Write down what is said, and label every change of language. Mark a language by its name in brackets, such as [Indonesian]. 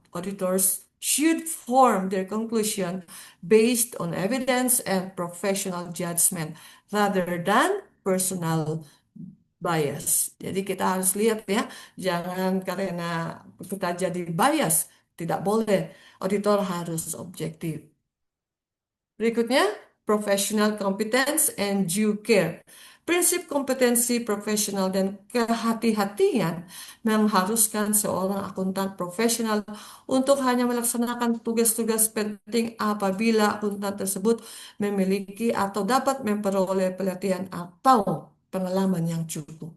[English] Auditors should form their conclusion based on evidence and professional judgment rather than personal bias. [Indonesian] Jadi kita harus lihat ya, jangan karena kita jadi bias, tidak boleh. Auditor harus objektif. [English] Berikutnya, professional competence and due care. [Indonesian] Prinsip kompetensi profesional dan kehati-hatian mengharuskan seorang akuntan profesional untuk hanya melaksanakan tugas-tugas penting apabila akuntan tersebut memiliki atau dapat memperoleh pelatihan atau pengalaman yang cukup.